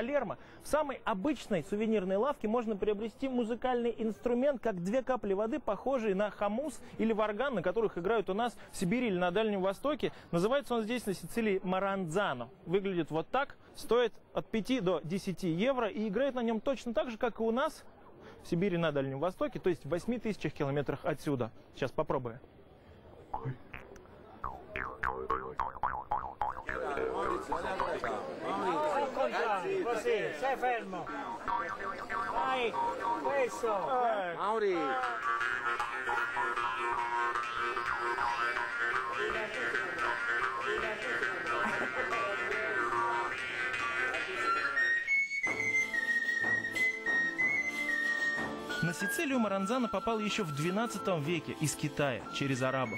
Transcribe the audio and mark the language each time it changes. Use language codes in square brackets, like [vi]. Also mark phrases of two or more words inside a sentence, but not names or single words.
[ru] Палермо, в самой обычной сувенирной лавке можно приобрести музыкальный инструмент, как 2 капли воды, похожие на хомус или варган, на которых играют у нас в Сибири или на Дальнем Востоке. Называется он здесь, на Сицилии, маранзано. Выглядит вот так, стоит от 5 до 10 евро и играет на нем точно так же, как и у нас в Сибири на Дальнем Востоке, то есть в 8000 километрах отсюда. Сейчас попробую. [it] Così, stai fermo. Dai, questo. Mauri. [ru] На Сицилию маранзано попал еще в XII веке из Китая, через арабов.